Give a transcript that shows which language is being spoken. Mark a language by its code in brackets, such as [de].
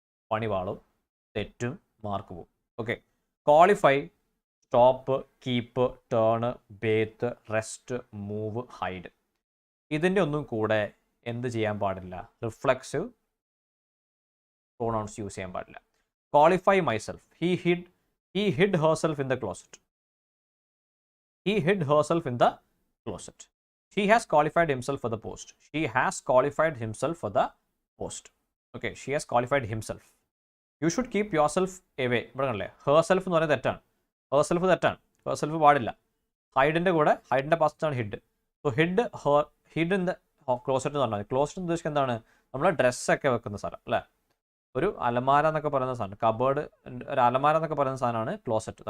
[ml] പണിവാളും, തെറ്റും, മാർക്ക് പോകും. [en] Okay, qualify, stop, keep, turn, bathe, rest, move, hide. [ml] ഇതിൻ്റെ ഒന്നും കൂടെ എന്ത് ചെയ്യാൻ പാടില്ല? റിഫ്ലെക്സീവ് പ്രൊനൗൺസ് യൂസ് ചെയ്യാൻ പാടില്ല. [en] Qualify myself, he hid herself in the closet. He hid herself in the closet. She has qualified himself for the post. She has qualified himself for the post. Okay, she has qualified himself. You should keep yourself away. [ml] ഇവിടെ കണ്ടല്ലേ, herself എന്ന് പറയുന്നത് തെറ്റാണ്. herself പാടില്ല. ഹൈഡിൻ്റെ കൂടെ ഹൈഡിൻ്റെ പാസ്റ്റാണ് ഹിഡ്. [en] so hid in the closet [ml] എന്ന് പറഞ്ഞാൽ closet എന്ന് ഉദ്ദേശിക്കുന്നത് എന്താണ്? നമ്മളെ ഡ്രസ്സൊക്കെ വെക്കുന്ന സ്ഥലം അല്ലേ, ഒരു അലമാര എന്നൊക്കെ പറയുന്ന സാധനം, കബേർഡ്, ഒരു അലമാര എന്നൊക്കെ പറയുന്ന സാധനമാണ് ക്ലോസറ്റ്.